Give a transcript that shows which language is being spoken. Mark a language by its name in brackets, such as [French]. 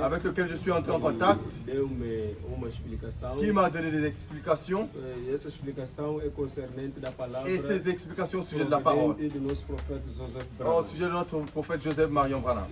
[French] avec lequel je suis entré en contact, [Portuguese] Deu-me uma explicação. [French] qui m'a donné des explications. [Portuguese] E essa explicação é concernente da palavra. [French] Et ces explications au sujet de la parole, [Portuguese] proveniente do nosso profeta Joseph [French] au [Portuguese] Branham. [French] sujet de notre prophète Joseph Marion Branham.